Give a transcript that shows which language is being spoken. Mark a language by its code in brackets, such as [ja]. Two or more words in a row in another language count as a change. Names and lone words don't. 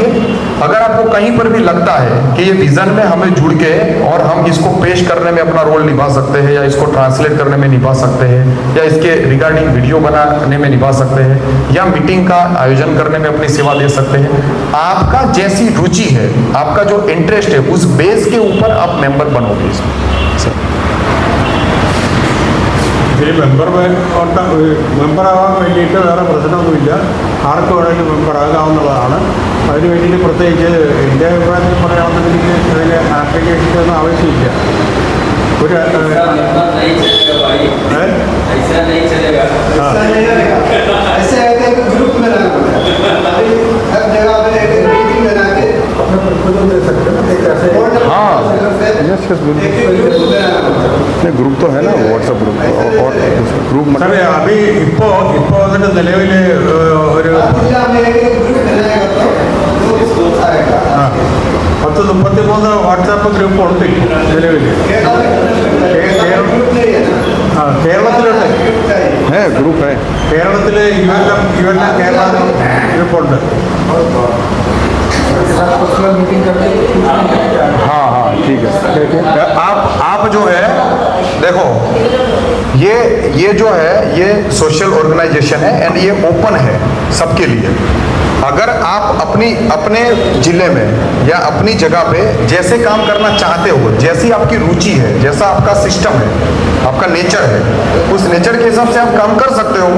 [hi] अगर आपको कहीं पर भी लगता है कि ये विजन में हमें जुड़ के और हम इसको पेश करने में अपना रोल निभा सकते हैं या इसको ट्रांसलेट करने में निभा सकते हैं या इसके [en] regarding video [hi] बनाने में निभा सकते हैं या मीटिंग का आयोजन करने में अपनी सेवा दे सकते हैं, आपका जैसी रुचि है, आपका जो इंटरेस्ट है उस बेस के ऊपर आप मेंबर बनोगे. [ml] ഇതിൽ മെമ്പറാവാൻ വേണ്ടിയിട്ട് വേറെ പ്രശ്നമൊന്നുമില്ല. ആർക്ക് വേണമെങ്കിലും മെമ്പറാകാവുന്നതാണ്. അതിന് വേണ്ടിയിട്ട് പ്രത്യേകിച്ച് എൻ്റെ അഭിപ്രായത്തിൽ പറയുകയാണെന്നുണ്ടെങ്കിൽ അതിന് ആപ്ലിക്കേഷനൊന്നും ആവശ്യമില്ല. ഒരു [hi] ग्रुप में हाँ [en] yes yes [hi] बिल्कुल ग्रुप तो है ना व्हाट्सएप ग्रुप और ग्रुप [ml] സാറേ അഭി ഇപ്പോൾ വന്നിട്ട് നിലവിൽ ഒരു 10-33 വാട്സാപ്പ് ഗ്രൂപ്പ് ഉണ്ട് നിലവിൽ കേരളത്തിലുണ്ട് [hi] है ग्रुप है [ml] കേരളത്തിൽ യുവല്ല കേരള ഗ്രൂപ്പുണ്ട് [hi] हाँ हाँ ठीक है आप जो है देखो ये जो है ये [en] social organization [hi] है एंड ये ओपन है सबके लिए। अगर आप अपने जिले में या अपनी जगह पे जैसे काम करना चाहते हो, जैसी आपकी रुचि है, जैसा आपका सिस्टम है, आपका नेचर है, उस नेचर के हिसाब से आप काम कर सकते हो।